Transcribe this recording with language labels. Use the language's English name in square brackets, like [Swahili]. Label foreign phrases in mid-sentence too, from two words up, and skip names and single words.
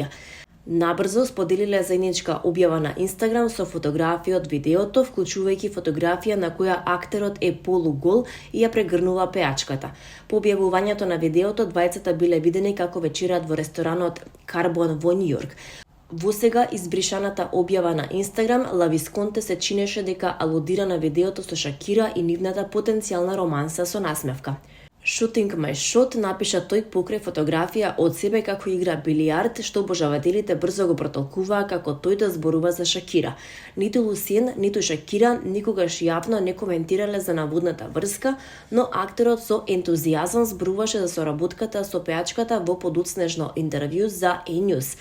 [Macedonian] Набрзо споделиле заедничка објава на Инстаграм со фотографија од видеото, вклучувајќи фотографија на која актерот е полугол и ја прегрнува пејачката. По објавувањето на видеото, двајцата биле видени како вечерат во ресторанот Карбон во Њујорк. Во сега избришаната објава на Инстаграм, Лависконте се чинеше дека алудира на видеото со Шакира и нивната потенцијална романса со насмевка. [English] Shooting my shot, [Macedonian] напиша тој покрај фотографија од себе како игра билијард, што обожавателите брзо го протолкуваа како тој да зборува за Шакира. Ниту Лусиен, ниту Шакира никогаш јавно не коментирале за наводната врска, но актерот со ентузијазам зборуваше за соработката со пејачката во подоцнежно интервју за E-News.